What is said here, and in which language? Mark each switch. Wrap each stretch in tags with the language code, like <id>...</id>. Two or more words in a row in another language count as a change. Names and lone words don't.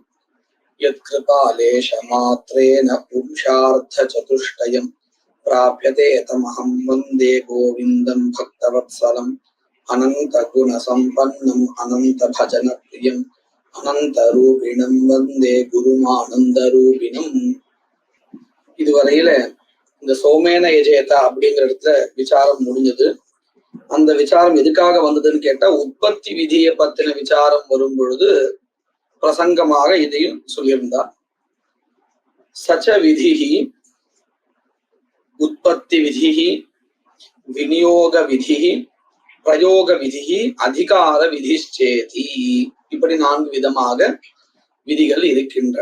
<sa>यत्कृपालेशमात्रेण पुंसार्थचतुष्टयं प्राप्यते तमहं वन्दे गोविन्दं भक्तवत्सलम् अनन्तगुणसम्पन्नम् अनन्तभजनप्रियम् अनन्तरूपिणं वन्दे गुरुमानन्दरूपिणम्।</sa> <ta>இதுவரையில இந்த</ta> <sa>सोमेन यजेत</sa> <ta>அப்படிங்கிற இடத்துல விசாரம் முடிஞ்சது. அந்த விசாரம் எதுக்காக வந்ததுன்னு கேட்டா, உற்பத்தி விதியை பத்தின விசாரம் வரும் பொழுது பிரசங்கமாக இதையும் சொல்லியிருந்தார்.</ta> <sa>सच्च विधिः उत्पत्ति विधिः विनियोग विधिः प्रयोग विधिः अधिकार विधिश्चेति,</sa> <ta>இப்படி 4 விதமாக விதிகள் இருக்கின்றன.</ta>